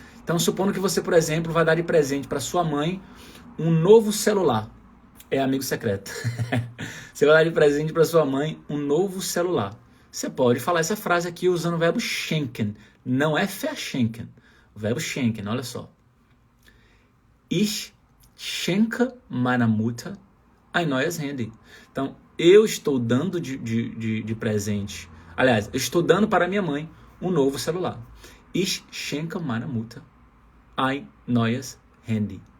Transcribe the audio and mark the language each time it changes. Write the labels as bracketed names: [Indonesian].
[Portuguese] Então supondo que você, por exemplo, vai dar de presente para sua mãe um novo celular. É amigo secreto. Você vai dar de presente para sua mãe um novo celular. Você pode falar essa frase aqui usando o verbo schenken. Não é verschenken. O verbo schenken, olha só. [German] Ich schenke meiner Mutter ein neues Handy. [Portuguese] Então, eu estou dando de presente. Aliás, eu estou dando para minha mãe um novo celular. [German] Ich schenke meiner Mutter ein neues Handy.